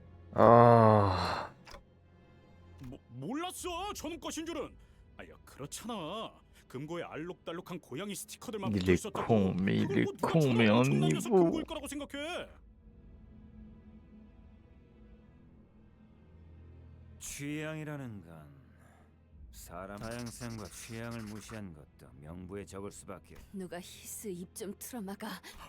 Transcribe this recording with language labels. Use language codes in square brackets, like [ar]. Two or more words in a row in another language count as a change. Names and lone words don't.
[ko] Ah. 몰랐어. 저놈 것인 줄은. 아야 그렇잖아. 금고에 알록달록한 고양이 스티커들만 [fr] Il [ko] 붙어 [fr] est [ko] 있었다고. [fr] con, mais il [ko] 그걸 [fr] est [ko] 뭐 누가 [fr] con, mais [ko] 저런 [fr] un [ko] 엄청난 녀석 [fr] niveau. [ko] 금고일 거라고 생각해. 취향이라는 건 사람 다양성과 취향을 무시한 것도 명부에 적을 수밖에. 누가 히스 입 좀 틀어막아.